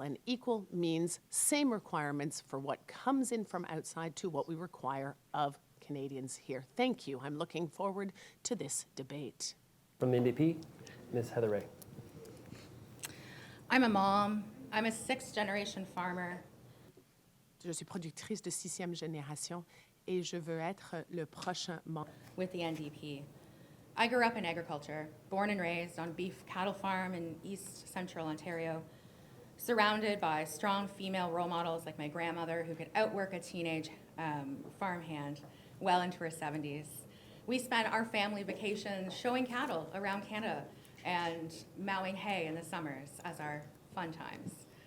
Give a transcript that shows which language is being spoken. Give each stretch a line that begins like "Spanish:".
English: And equal means same requirements for what comes in from outside to what we require of Canadians here. Thank you. I'm looking forward to this debate. From the NDP, Ms. Heather Ray. I'm a mom I'm a sixth-generation farmer.
French: Je suis productrice de 6e génération et je veux être le prochain membre.
English: With the NDP. I grew up in agriculture, born and raised on a beef cattle farm in East Central Ontario, surrounded by strong female role models like my grandmother who could outwork a teenage farmhand well into her 70s. We spent our family vacations showing cattle around Canada and mowing hay in the summers as our fun times.